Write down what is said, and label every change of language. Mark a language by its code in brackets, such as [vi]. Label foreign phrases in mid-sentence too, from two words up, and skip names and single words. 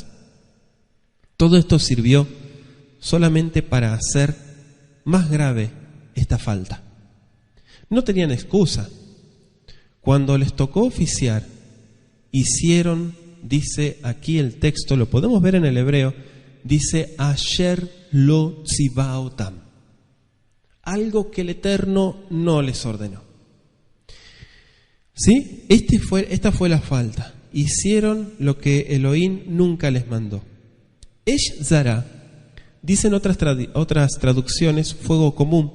[es] Todo esto sirvió solamente para hacer más grave esta falta. No tenían excusa. Cuando les tocó oficiar, hicieron, dice aquí el texto, lo podemos ver en el hebreo, dice [he] אשר לא צוה אותם, [es] algo que el Eterno no les ordenó. ¿Sí? Esta fue la falta. Hicieron lo que Elohim nunca les mandó. [he] אש זרה, [es] dicen otras traducciones, fuego común.